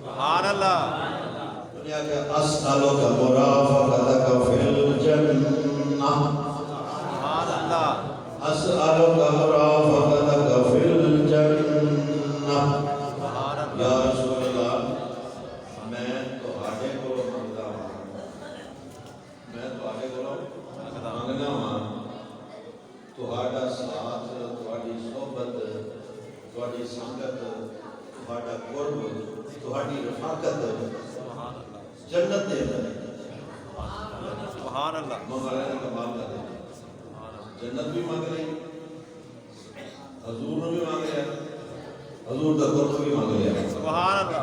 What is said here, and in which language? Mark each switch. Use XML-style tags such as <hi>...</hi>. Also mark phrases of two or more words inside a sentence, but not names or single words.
<ar>اسألك مرافقتك في الجنة سبحان اللہ اسألک مرافقتک فی الجنہ سبحان اللہ یا رسول اللہ</ar> <pa>میں تہاڈے کولوں منگدا ہاں میں تہاڈے کولوں منگدا ہاں تہاڈا ساتھ تہاڈی صحبت تہاڈی سنگت تہاڈا قرب تہاڈی رفاقت</pa> <ar>سبحان اللہ</ar> <pa>جنت دے اندر</pa> <ar>سبحان اللہ</ar> <ur>منگانے کا کمال کر دے جنت بھی مانگ رہی حضور نے بھی مانگ لیا حضور کا قرب بھی مانگ لیا</ur> <ar>سبحان اللہ</ar>